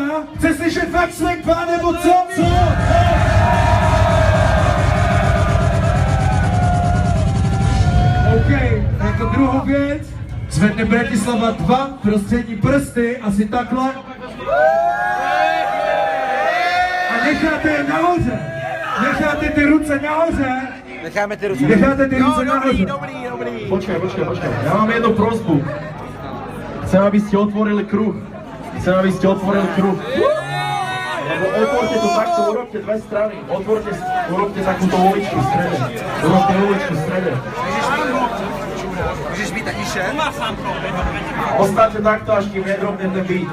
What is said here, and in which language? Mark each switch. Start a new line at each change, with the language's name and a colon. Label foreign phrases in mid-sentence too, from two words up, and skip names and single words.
Czech: Chce slyšet fakt Swag 2 nebo co? OK, jako druhou věc, zvedne Bratislava 2 prostřední prsty, asi takhle. A necháte je nahoře. Necháte ty ruce nahoře. Necháme ty ruce. Necháte ty ruce nahoře. Dobrý. Počkej. Já mám jednu prosbu.
Slovak: Chcem, abyste otvorili kruh. Lebo otvorte to takto, urobte dve strany. Urobte takúto uličku v strede.
Czech: Můžeš být taky šéf?
Slovak: Ostaňte takto, až kým nedropne ten beat.